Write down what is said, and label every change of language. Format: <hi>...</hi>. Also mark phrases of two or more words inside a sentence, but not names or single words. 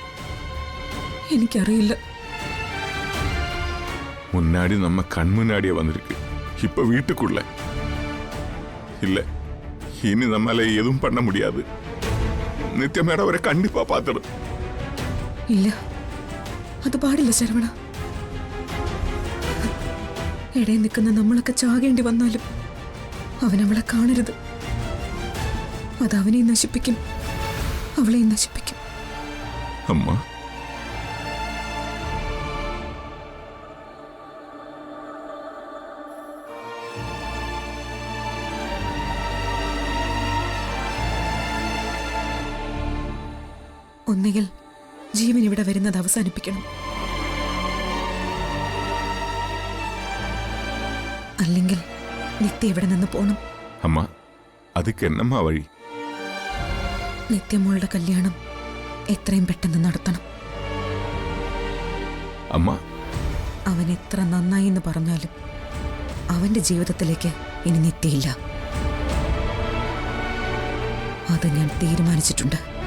<ml>എനിക്കറിയില്ല.</ml> <ta>முன்னாடி நம்ம கண் முன்னாடியே வந்திருக்கு, இப்ப வீட்டுக்குள்ள இல்ல. இனி நம்மால எதுவும் பண்ண முடியாது. நித்யா மேடம் அவரை கண்டிப்பா பார்த்துடும்.</ta> <ml>ഇല്ല, അത് പാടില്ല ശരവണ. ഇടയിൽ നിൽക്കുന്ന നമ്മളൊക്കെ ചാകേണ്ടി വന്നാലും അവൻ അവളെ കാണരുത്. അത് അവനെ നശിപ്പിക്കും, അവളെ നശിപ്പിക്കും. അമ്മ, ഒന്നുകിൽ ജീവൻ ഇവിടെ വരുന്നത് അവസാനിപ്പിക്കണം, അല്ലെങ്കിൽ നിത്യ ഇവിടെ നിന്ന് പോണം. അമ്മ,</ml> <ta>அதுக்கு என்னம்மா വഴി?</ta> <ml>നിത്യമോളുടെ കല്യാണം എത്രയും പെട്ടെന്ന് നടത്തണം. അമ്മ, അവൻ എത്ര നന്നായി എന്ന് പറഞ്ഞാലും അവന്റെ ജീവിതത്തിലേക്ക് ഇനി നിത്യയില്ല. അത് ഞാൻ തീരുമാനിച്ചിട്ടുണ്ട്.</ml>